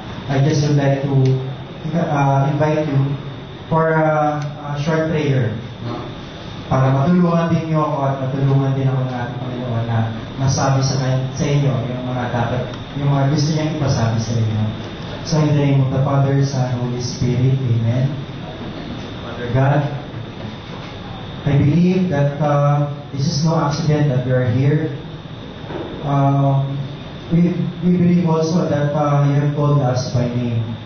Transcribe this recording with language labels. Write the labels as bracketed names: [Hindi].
[English] I just would like to invite you for a short prayer. [Filipino] Para matulungan din niyo ako at matulungan din ako ng ating Panginoon na masabi sa inyo yung mga gusto niyang ipasabi sa inyo. [English] So, in the name of the Father, Son, Holy Spirit, Amen. Father God, I believe that this is no accident that we are here. We believe also that you have called us by name.